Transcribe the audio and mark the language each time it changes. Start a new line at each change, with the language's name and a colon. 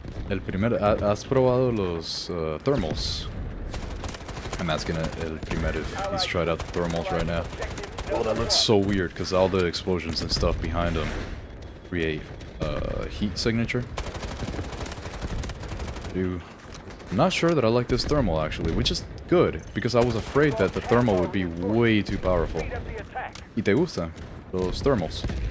Spanish: El primer, ¿has probado los thermals?
English: I'm asking El Primer if he's tried out the thermals right now. Oh, that looks so weird because all the explosions and stuff behind them create heat signature. Dude, I'm not sure that I like this thermal actually, which is good because I was afraid that the thermal would be way too powerful.
Spanish: ¿Y te gustan los thermals?